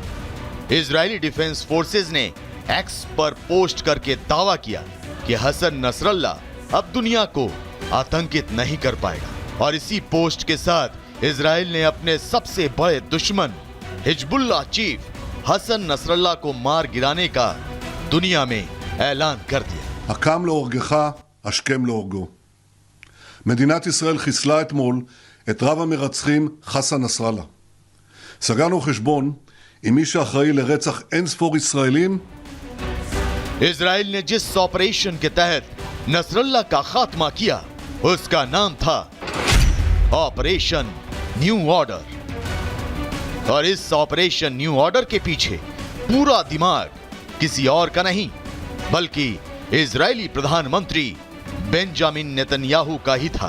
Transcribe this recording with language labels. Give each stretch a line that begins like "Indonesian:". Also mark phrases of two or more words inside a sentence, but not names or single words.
Hindi: इजरायली डिफेंस फोर्सेस ने एक्स पर पोस्ट करके दावा किया कि हसन नसरुल्लाह अब दुनिया को आतंकित नहीं कर पाएगा। और इसी पोस्ट के साथ इजराइल ने अपने सबसे बड़े दुश्मन हिजबुल्लाह चीफ हसन नसरुल्लाह को मार गिराने का दुनिया में ऐलान कर दिया।
Hebrew: הקם להורגך, השכם להורגו. מדינת ישראל חיסלה אתמול את רב המרצחים חסן נסראללה. סגרנו חשבון עם מי שאחראי לרצח אין ספור ישראלים.
Hindi: इजराइल ने जिस ऑपरेशन के तहत नसरुल्लाह का खात्मा किया उसका नाम था
English: Operation New Order.
Hindi: और इस
English: Operation New Order
Hindi: के पीछे पूरा दिमाग किसी और का नहीं बल्कि इजरायली प्रधानमंत्री बेंजामिन नेतन्याहू का ही था।